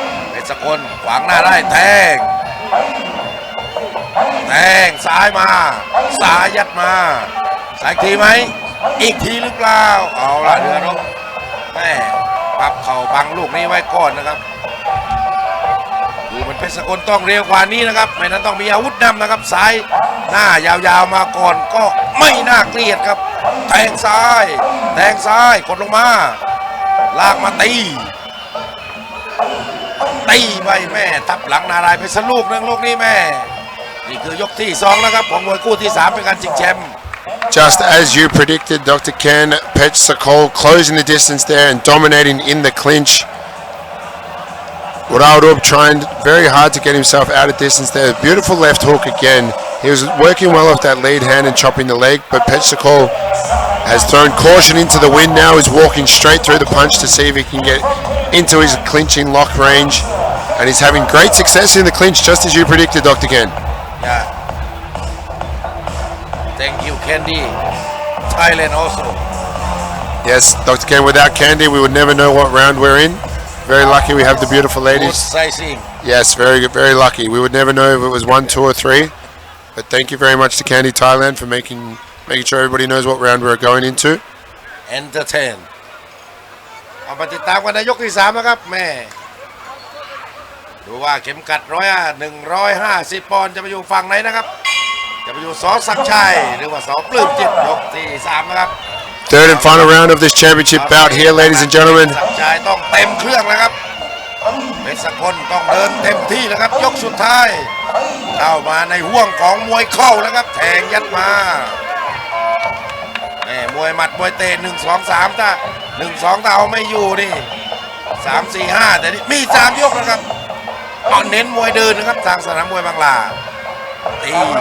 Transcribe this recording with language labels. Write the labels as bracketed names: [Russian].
[Thai] เพชรสกลขวางหน้าได้แทงซ้ายมาซ้ายยัดมาสายทีไหมอีกทีหรือเปล่าเอาละเดือรบแม่ปับเข่าบังลูกนี้ไว้ก่อนนะครับดูมันเพชรสกลต้องเร็วกว่านี้นะครับไม่นั้นต้องมีอาวุธนำนะครับซ้ายหน้ายาวๆมาก่อนก็ไม่น่าเกลียดครับแทงซ้ายกดลงมาลากมาตี ไปแม่ทับหลังนารายไปสักลูกนึงลูกนี้แม่นี่คือยกที่2นะครับของมวยคู่ที่3เป็นการชิงแชมป์ [English] Just as you predicted, Dr. Ken, Pech Sakol closing the distance there and dominating in the clinch. Uralrup trying very hard to get himself out of distance there. Beautiful left hook again. He was working well off that lead hand and chopping the leg, but Pech Sakol has thrown caution into the wind now. He's walking straight through the punch to see if he can get into his clinching lock range. And he's having great success in the clinch, just as you predicted, Dr. Ken. Yeah. Thank you, Candy. Thailand also. Yes, Dr. Ken, without Candy, we would never know what round we're in. Very lucky we have the beautiful Good ladies. sizing. Yes, very good, very lucky. We would never know if it was 1, 2, or 3. But thank you very much to Candy Thailand for making sure everybody knows what round we're going into. Entertain. [Thai] เอามาติดตามกันในยกที่3นะครับแม่ดูว่าเข็มกัด150 ปอนด์จะไปอยู่ฝั่งไหนนะครับจะไปอยู่ส. ศักดิ์ชัยหรือว่าส. ปลื้มจิตยกที่3นะครับ [English] Third and final round of this championship bout here, ladies and gentlemen. [Thai] ศักดิ์ชัยต้องเต็มเครื่องนะครับเพชรสกลต้องเดินเต็มที่นะครับยกสุดท้ายเข้ามาในห่วงของมวยเข่าแล้วครับแทงยัดมาแม่มวยหมัดมวยเตะ1 2 3ถ้า1 2ถ้าเอาไม่อยู่นี่3 4 5แต่นี่มี3 ยกนะครับเอาเน้นมวยเดินนะครับทางสนามมวยบางลาตี